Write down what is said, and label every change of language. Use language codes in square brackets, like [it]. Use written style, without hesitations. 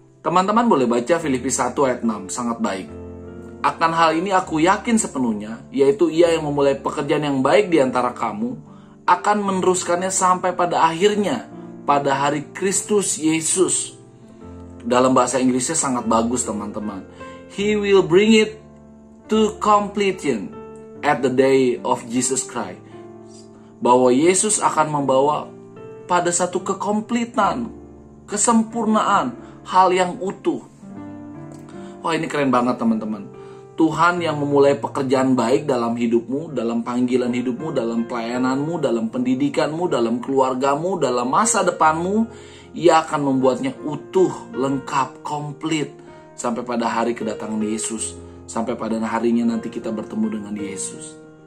[id] Teman-teman boleh baca Filipi 1 ayat 6, sangat baik. Akan hal ini aku yakin sepenuhnya, yaitu Ia yang memulai pekerjaan yang baik di antara kamu, akan meneruskannya sampai pada akhirnya, pada hari Kristus Yesus. Dalam bahasa Inggrisnya sangat bagus teman-teman. [en] He will bring it to completion at the day of Jesus Christ. [id] Bahwa Yesus akan membawa pada satu kekompletan, kesempurnaan, hal yang utuh. Wah, ini keren banget teman-teman. Tuhan yang memulai pekerjaan baik dalam hidupmu, dalam panggilan hidupmu, dalam pelayananmu, dalam pendidikanmu, dalam keluargamu, dalam masa depanmu, Ia akan membuatnya utuh, lengkap, komplit sampai pada hari kedatangan Yesus, sampai pada harinya nanti kita bertemu dengan Yesus.